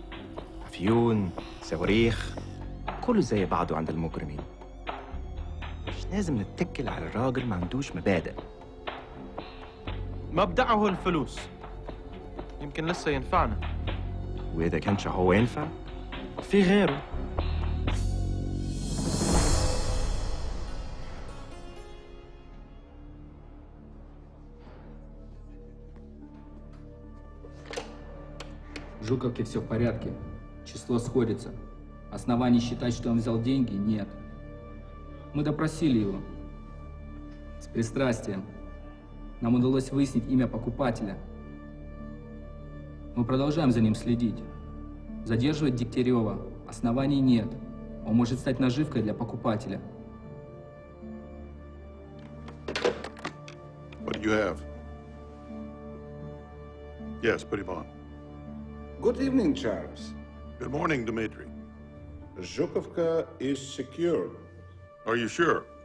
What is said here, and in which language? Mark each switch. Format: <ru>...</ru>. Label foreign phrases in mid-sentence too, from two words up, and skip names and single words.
<ar>أفيون، صواريخ، كله زي بعضه عند المجرمين. مش لازم نتكل على الراجل ما عندوش مبادئ. مبدأه هو الفلوس. يمكن لسه ينفعنا. وإذا كانش هو ينفع في غيره.</ar> <ru>В Жуковке все в порядке. Число сходится. Оснований считать, что он взял деньги, нет. Мы допросили его. С пристрастием. Нам удалось выяснить имя покупателя. Мы продолжаем за ним следить. Задерживать Дегтярева оснований нет. Он может стать наживкой для покупателя.</ru> <en>What do you have? Yes, put him on. Good evening, Charles. Good morning, Dmitri. Zhukovka is secure. Are you sure?</en>